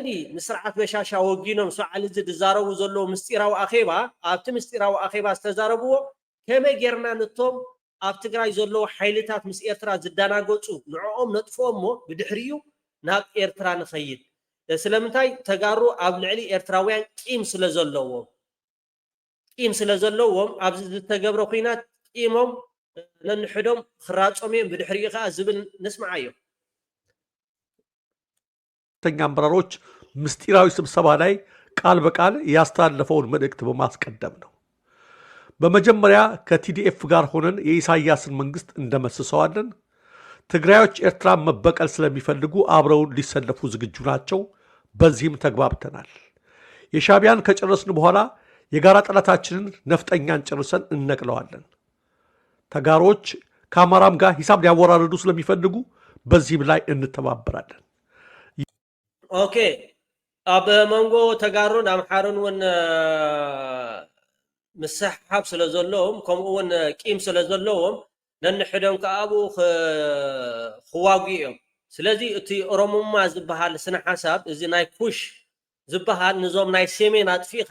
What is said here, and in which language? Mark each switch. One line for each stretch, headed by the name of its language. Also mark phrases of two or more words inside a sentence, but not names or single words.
Tigrinya: ንስርዓት በሻሻ ወጊኖም ሰዓል እዚ ዝዛረቡ ዘለዉ ምስጢራዊ ኣኼባ ኣብቲ ምስጢራዊ ኣኼባ ዝተዛረብዎ ከመይ ጌርና ነቶም ኣብ ትግራይ ዘለዉ ሓይልታት ምስ ኤርትራ ዝዳናገፁ ንዕኦም ነጥፎሞ ብድሕሪኡ ናብ ኤርትራ ንኸይድ ስለምንታይ ተጋሩ ኣብ ልዕሊ ኤርትራውያን ቂም ስለ ዘለዎም ኣብዚ ዝተገብረ ኩናት ቂሞም ነንሕዶም ክራፆም እዮም ብድሕሪኡ ከዓ ዝብል ንስማዓ እዮም
Amharic: ከፍተኛ አመራሮች ምስጢራዊ ስብሰባ ላይ ቃል በቃል ያስተላለፈውን መልእክት በማስቀደም ነው። በመጀመሪያ ከቲዲኤፍ ጋር ሆነን የኢሳያስን መንግስት እንደመስሰዋለን። ትግራዮች ኤርትራን መበቀል ስለሚፈልጉ አብረውን ሊሰለፉ ዝግጁ ናቸው። በዚህም ተግባብተናል። የሻቢያን ከጨረስን በኋላ የጋራ ጠላታችንን ነፍጠኛን ጨርሰን እነቅለዋለን። ተጋሮች ከአማራም ጋር ሂሳብ ሊያወራርዱ ስለሚፈልጉ በዚህም ላይ እንተባበራለን።
Tigrinya: ኦኬ ኣብ መንጎ ተጋሩን ኣምሓርን እውን ምስሓብ ስለ ዘለዎም ከምኡ እውን ቂም ስለ ዘለዎም ነንሕዶም ከኣቡ ክዋጉ እዮም ስለዚ እቲ ኦሮሞማ ዝበሃል ስነ ሓሳብ እዚ ናይ ኩሽ ዝበሃል ንዞም ናይ ሰሜን ኣጥፊኻ